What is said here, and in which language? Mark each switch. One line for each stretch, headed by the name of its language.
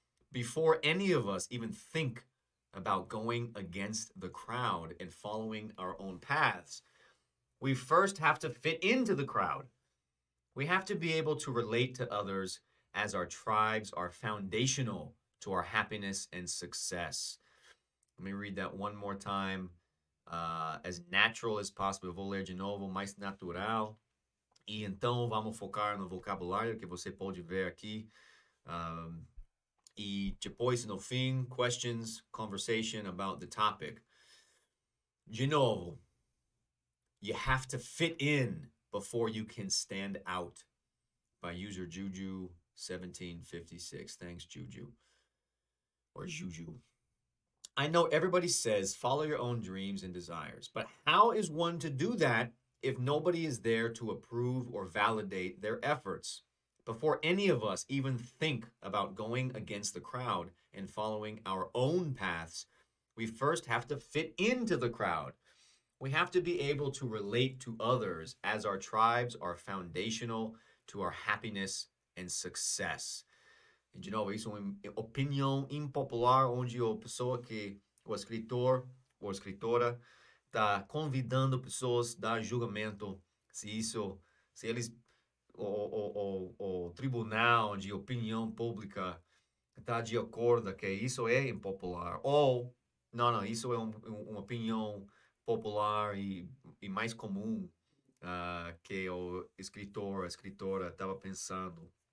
English: Before any of us even think about going against the crowd and following our own paths, we first have to fit into the crowd. We have to be able to relate to others as our tribes are foundational to our happiness and success. Let me read that one more time. As natural as possible.
Portuguese: Eu vou ler de novo, mais natural. E então vamos focar no vocabulário que você pode ver aqui. E depois, no fim,
English: questions, conversation about the topic.
Portuguese: De novo,
English: you have to fit in before you can stand out. By user Juju 1756. Thanks, Juju. Or Juju. I know everybody says follow your own dreams and desires, but how is one to do that if nobody is there to approve or validate their efforts? Before any of us even think about going against the crowd and following our own paths, we first have to fit into the crowd. We have to be able to relate to others as our tribes are foundational to our happiness and success.
Portuguese: E, de novo, isso é uma opinião impopular, onde a pessoa que, o escritor ou escritora, está convidando pessoas a dar julgamento se eles, o tribunal de opinião pública está de acordo que isso é impopular, ou, não, isso é uma opinião popular e mais comum que o escritor, a escritora estava pensando.